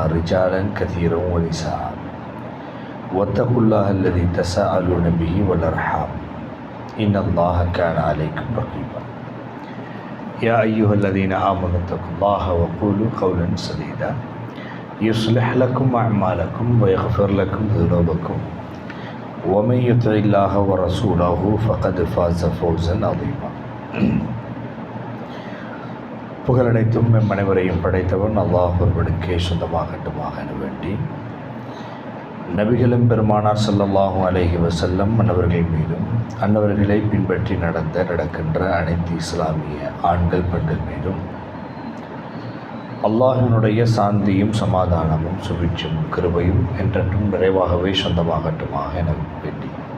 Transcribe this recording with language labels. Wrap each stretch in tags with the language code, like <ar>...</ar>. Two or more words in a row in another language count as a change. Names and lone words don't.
<ar>رجالا كثيرا ونساء واتقوا الله الذي تساءلون به والأرحام إن الله كان عليكم رقيبا يا أيها الذين آمنوا اتقوا الله وقولوا قولا سديدا يصلح لكم أعمالكم ويغفر لكم ذنوبكم ومن يطع الله ورسوله فقد فاز فوزا عظيما</ar> <ta>புகழனைத்தும் அனைவரையும் படைத்தவன் அல்லாஹ் ஒருவனுக்கே சொந்தமாகட்டுமாக என வேண்டி நபிகளும் பெருமானார்</ta> <ar>صلى الله عليه وسلم</ar> <ta>அன்னவர்கள் மீதும் அன்னவர்களை பின்பற்றி நடக்கின்ற அனைத்து இஸ்லாமிய ஆண்கள் பெண்கள் மீதும் அல்லாஹினுடைய சாந்தியும் சமாதானமும் சுபிட்சும் கிருபையும் என்றென்றும் நிறைவாகவே சொந்தமாகட்டுமாக என வேண்டி</ta>